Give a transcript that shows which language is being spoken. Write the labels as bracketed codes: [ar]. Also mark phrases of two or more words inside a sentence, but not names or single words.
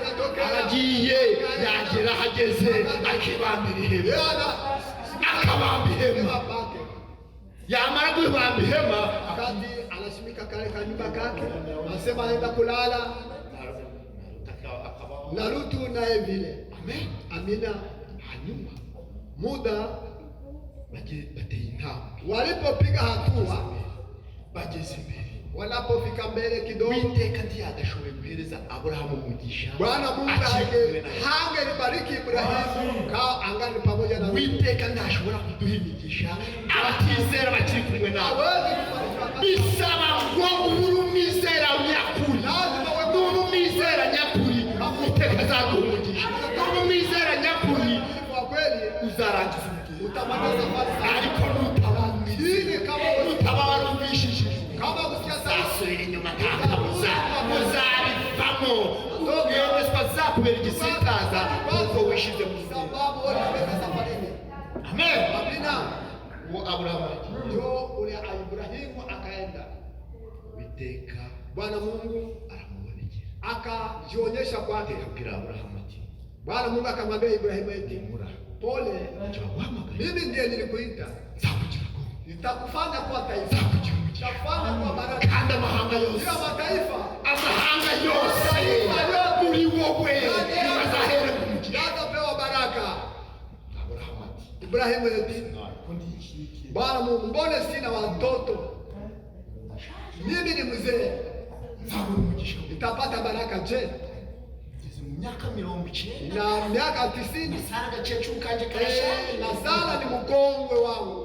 [rw] aragiye yagera hageze akibambira ihema akabamba ihema yamara kubamba ihema [sw] akandi anashimika kale kanyumba kake anasema aenda kulala na Lutu naye vile. [rw] Amen. [sw] Amina. [rw] Hanyuma [sw] muda [rw] bateye intambwe, [sw] walipopiga hatua [rw] bageze imbere, [sw] wanapofika mbele kidogo, [rw] Uwiteka ntiyagashoboye guhereza Aburahamu umugisha. [sw] Bwana Mungu hangelibariki Ibrahimu kama angani pamoja na [rw] Uwiteka ntashobora kuduha imigisha abatizera bakiri kumwe nawe. Bisaba ngo ube umwizera nyakuri, ube umwizera nyakuri, Uwiteka azaguha umugisha. Ube umwizera nyakuri, uzarangiza umugisha. Ariko nutaba warumvishije, uzasubira inyuma nta kabuza, uzabivamo. Yesu azakubera igisitaza kuko wishize mu [sw] sababu safarini. [rw] Amen. [sw] Amina. [rw] Uwo Aburahamu [sw] ndio ule Ibrahimu akaenda. [rw] Uwiteka [sw] Bwana Mungu [rw] aramubonekera, [sw] akajionyesha kwake, [rw] akabwira Aburahamu ati, [sw] Bwana Mungu akamwambia Ibrahimu eti, pole, mimi ndiye nilikuita, nitakufanya kuwa taifa, nitakufanya kuwa baraka, [rw] kandi amahanga yose, [sw] mataifa, [rw] amahanga yose muri wowe bazahere kumugisha, [sw] atapewa baraka. [rw] Aburahamu ati, [sw] Ibrahimu eti, Bwana Mungu, mbona sina watoto? Mimi ni mzee, nitapata baraka je? Miaka 90 na miaka 90 [rw] Sara gacecu kanje karashaje, [sw] na Sara ni mkongwe wangu,